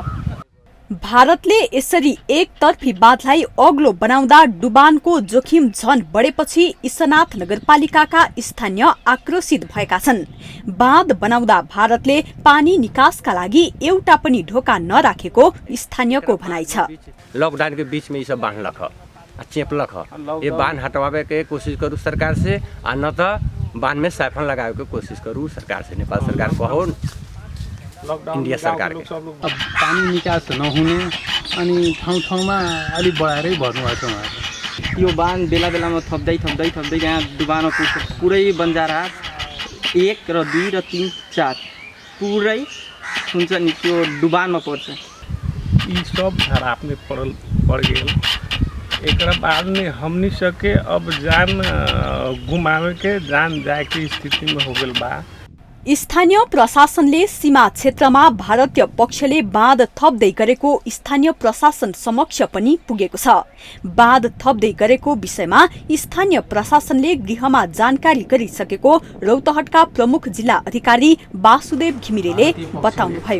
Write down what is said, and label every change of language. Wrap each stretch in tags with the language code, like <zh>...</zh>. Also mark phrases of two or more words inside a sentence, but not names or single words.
<ne>भारतले यसरी एकतर्फी बाँधलाई अग्लो बनाउँदा डुबानको जोखिम झन बढेपछि इस्नाथ नगरपालिकाका स्थानीय आक्रोशित भएका छन्। बाँध बनाउँदा भारतले पानी निकासका लागि एउटा पनि ढोका नराखेको स्थानीयको भनाइ छ।</ne> <bho>लॉकडाउन के बीच में ये सब बांध रखा चेपलक है, ये बांध हटवावे के कोशिश करूँ सरकार से, और न तो बांध में साइफन लगावे के कोशिश करूँ सरकार से, नेपाल सरकार को हो इन्डिया सरकार के।</bho> <ne>अब पानी निकास नहुने अनि ठाउँमा अलि बढाएरै भर्नुभएको छ। यो बाँध बेला बेलामा थप्दै यहाँ डुबान पुरै बन्जारा 1 र 2 र 3 4 पुरै हुन्छ नि त्यो डुबानमा पर्छ।</ne> <bho>ई सब धराप में पड़ गेल। एकरा बाद में हमनी सके अब जान गुमावे के जान जाए के स्थिति में हो गेल बा।</bho> <ne>स्थानीय प्रशासनले सीमा क्षेत्रमा भारतीय पक्षले बाँध थप्दै गरेको स्थानीय प्रशासन समक्ष पनि पुगेको छ। बाँध थप्दै गरेको विषयमा स्थानीय प्रशासनले गृहमा जानकारी गरिसकेको रौतहटका प्रमुख जिल्ला अधिकारी वासुदेव घिमिरेले बताउनुभयो।</ne>